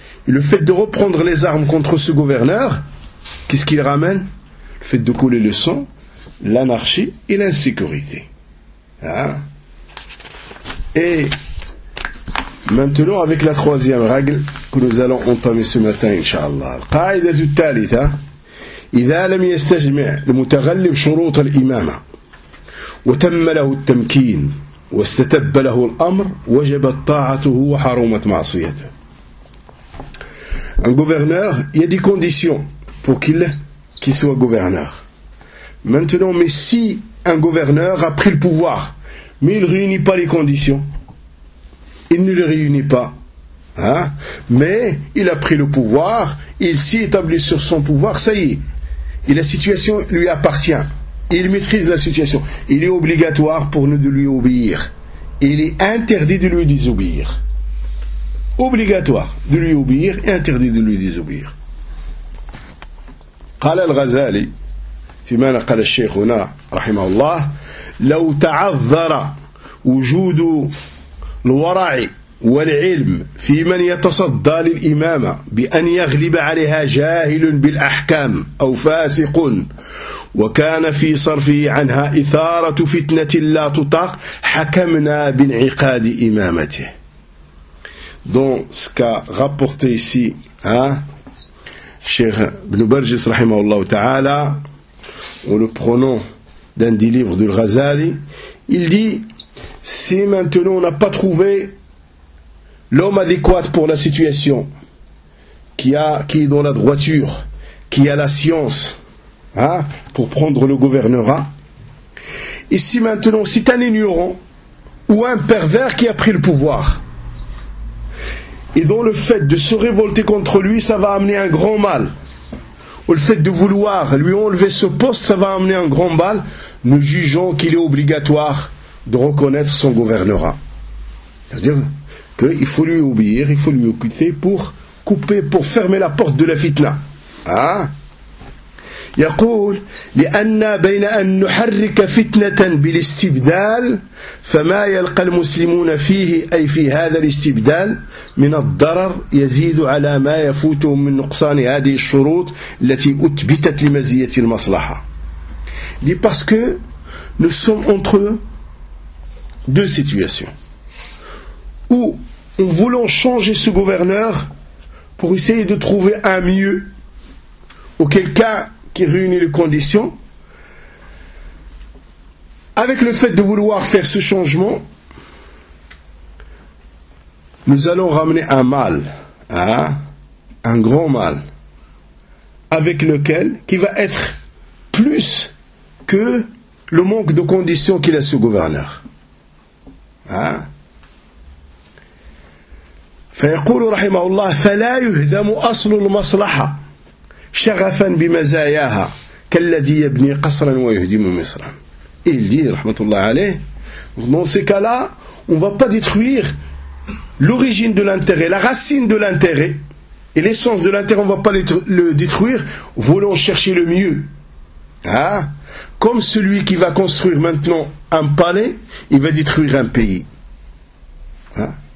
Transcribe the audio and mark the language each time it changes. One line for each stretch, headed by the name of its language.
French: Et le fait de reprendre les armes contre ce gouverneur, qu'est-ce qu'il ramène ? Le fait de couler le sang, l'anarchie et l'insécurité. Hein? Et maintenant avec la troisième règle que nous allons entamer ce matin, inshallah.
Arabic: القاعدة الثالثة إذا لم يستجمع المتغلب شروط الإمامة وتم له التمكين واستتب له الأمر وجبت طاعته وحرمت معصيته.
French: Un gouverneur, il y a des conditions pour qu'il soit gouverneur. Maintenant, mais si un gouverneur a pris le pouvoir, mais il ne réunit pas les conditions, il ne les réunit pas, hein? Mais il a pris le pouvoir, il s'y établit sur son pouvoir, ça y est, et la situation lui appartient, il maîtrise la situation, il est obligatoire pour nous de lui obéir, il est interdit de lui désobéir, obligatoire de lui obéir et interdit de lui désobéir.
Arabic: قال الغزالي فيما نقل الشيخ هنا رحمه الله لو تعذر وجود الورع والعلم في من يتصدى للإمامة بأن يغلب عليها جاهل بالأحكام أو فاسق وكان في صرفه عنها إثارة فتنة لا تطاق حكمنا بانعقاد إمامته.
French: Donc ce qu'a rapporté ici, Cheikh Ibn Barjis rahimahullah ta'ala, en le prenant d'un des livres du Ghazali, il dit, si maintenant on n'a pas trouvé l'homme adéquat pour la situation, qui est dans la droiture, qui a la science, hein, pour prendre le gouvernorat. Et si maintenant c'est un ignorant ou un pervers qui a pris le pouvoir, et dont le fait de se révolter contre lui, ça va amener un grand mal, ou le fait de vouloir lui enlever ce poste, ça va amener un grand mal, nous jugeons qu'il est obligatoire de reconnaître son gouvernorat. C'est-à-dire qu'il faut lui obéir, il faut lui occuper pour couper, pour fermer la porte de la fitna. Hein?
Arabic: يقول لأن بين أن نحرك فتنة بالاستبدال فما يلقى المسلمون فيه أي في هذا الاستبدال من الضرر يزيد على ما يفوتهم من نقصان هذه الشروط التي أثبتت لمزية المصلحة.
French: Il dit parce que nous sommes entre deux situations où en voulant changer ce gouverneur pour essayer de trouver un mieux ou quelqu'un qui réunit les conditions, avec le fait de vouloir faire ce changement, nous allons ramener un mal, hein, un grand mal, avec lequel, qui va être plus que le manque de conditions qu'il a ce gouverneur. Hein?
Arabic: فَيَقُولُ رَحِمَهُ اللَّهُ فَلَا يُهْدَمُ أَصْلُ الْمَصْلَحَةِ شغفا بمزاياها كالذي يبني قصرا ويهدم مصر.
French: Il dit, rahmatullah alayh, dans ces cas-là, on ne va pas détruire l'origine de l'intérêt, la racine de l'intérêt et l'essence de l'intérêt, on ne va pas le détruire, voulons chercher le mieux. Hein? Comme celui qui va construire maintenant un palais, il va détruire un pays. Hein?